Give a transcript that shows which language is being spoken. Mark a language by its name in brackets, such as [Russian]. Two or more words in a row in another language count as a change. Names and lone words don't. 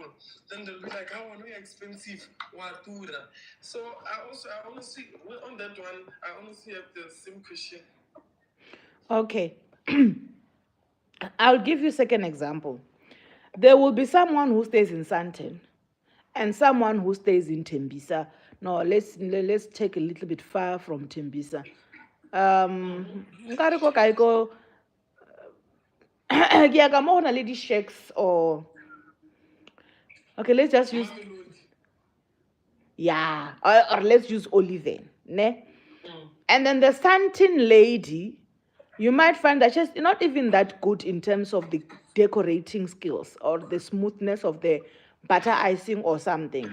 [English] Then they'll be like, how are we expensive? So I honestly on that one, I honestly have the same question. Okay. I'll give you a second example. There will be someone who stays in Sandton and someone who stays in Tembisa. No, let's take a little bit far from Tembisa. [Northern Sotho] Nkariko kaiko ke mo na le di [English] shacks or okay, let's just use or let's use Oliven, ne? And then the Sandton lady, you might find that she's not even that good in terms of the decorating skills or the smoothness of the butter icing or something.